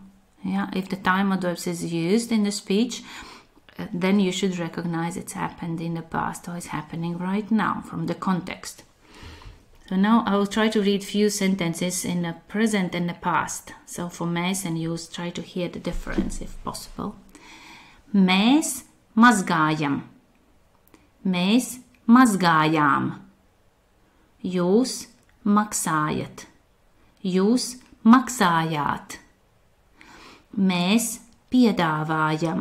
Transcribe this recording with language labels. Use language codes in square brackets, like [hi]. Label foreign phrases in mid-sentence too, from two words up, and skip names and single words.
[en] Yeah, if the time adverbs is used in the speech, then you should recognize it's happened in the past or it's happening right now from the context. So now I will try to read few sentences in the present and the past. So for mēs and jūs, try to hear the difference if possible. [lv] Mēs mazgājam. Mēs mazgājām. Jūs maksājat. Jūs maksājāt. Mēs piedāvājam.